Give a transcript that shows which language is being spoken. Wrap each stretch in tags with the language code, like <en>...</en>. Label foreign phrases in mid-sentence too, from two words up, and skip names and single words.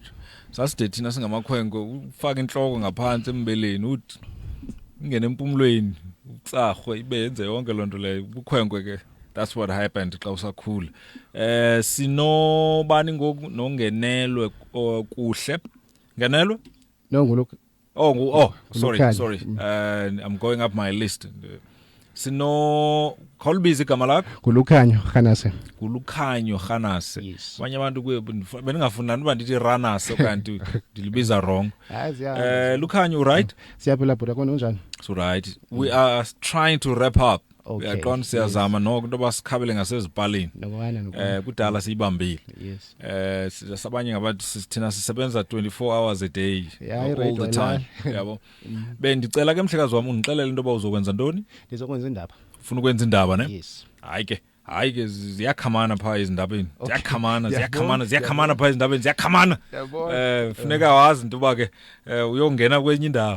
<xh>Saside thina singamakhwenkwe ufaka inhloko ngaphansi embeleni uthi ingene empumulweni utsahwe ibe yenze yonke lonto leyo. Ukhwenkwe ke</xh> <en>that's what happened</en> <xh>xa usakhula. Sinobani ngoku nongenelwe kuhle. Ngenelwe? No ngulok.</xh> <en>Oh, sorry. I'm going up my list.</en> <xh>sino Kolbizi igama lakho Kulukhanyo Khanase. Kulukhanyo Khanase. Abanye abantu beningafuna uba ndithi Ranase kanti ndilibiza wrong.</xh> <en>Lukhanyo right?</en> <xh>Siyaphila bhuda kona unjani?</xh> <en>So right. We are trying to wrap up.</en> <xh>Uyaqonda siyazama noko into basikhabele ngasezipalini. Kudala siyibambile. Sabanye ngabantu thina sisebenza</xh> <en>24 hours a day all the time.</en> <xh>Yabo. Bendicela ke mhlekazi wami ungixelele into uzokwenza ntoni? Ndizokwenza indaba. Ufuna ukwenza indaba ne?</xh> <en>Yes.</en> <xh>Hayi ke ziyakhamana pha izindabeni. Ziyakhamana pha izindabeni ziyakhamana. Funeka wazi into ba ke uyongena kwenye indawo.</xh>